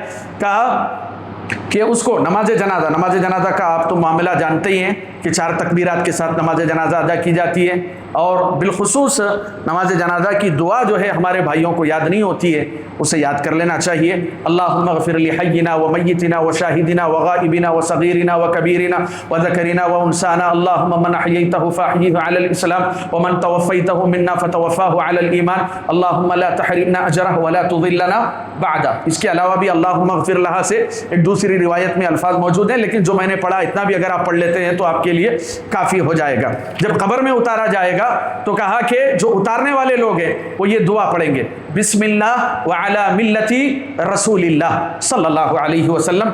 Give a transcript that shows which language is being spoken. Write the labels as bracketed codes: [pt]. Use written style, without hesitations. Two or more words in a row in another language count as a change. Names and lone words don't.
[ur] کہا کہ اس کو نماز جنازہ کا آپ تو معاملہ جانتے ہی ہیں کہ 4 تکبیرات کے ساتھ نماز جنازہ ادا کی جاتی ہے. اور بالخصوص نماز جنازہ کی دعا جو ہے ہمارے بھائیوں کو یاد نہیں ہوتی ہے، اسے یاد کر لینا چاہیے. [ar] اللہم اغفر لحینا و میتنا و شاہدنا و غائبنا و صغیرنا و کبیرنا و ذکرنا و انسانا. اللہم من احییتہ فاحیہ علی الاسلام ومن توفیتہ منا فتوفاہ علی الایمان. اللہم لا تحرمنا اجرہ ولا تضلنا بعدہ. [ur] اس کے علاوہ بھی [ar] اللہم اغفر لہا [ur] سے ایک دوسری روایت میں الفاظ موجود ہیں، لیکن جو میں نے پڑھا اتنا بھی اگر آپ پڑھ لیتے ہیں تو آپ کے لیے کافی ہو جائے گا. جب قبر میں اتارا جائے گا تو کہا کہ جو اتارنے والے لوگ ہیں وہ یہ دعا پڑھیں گے، [ar] بسم اللہ وعلی ملتی رسول اللہ صلی اللہ علیہ وسلم.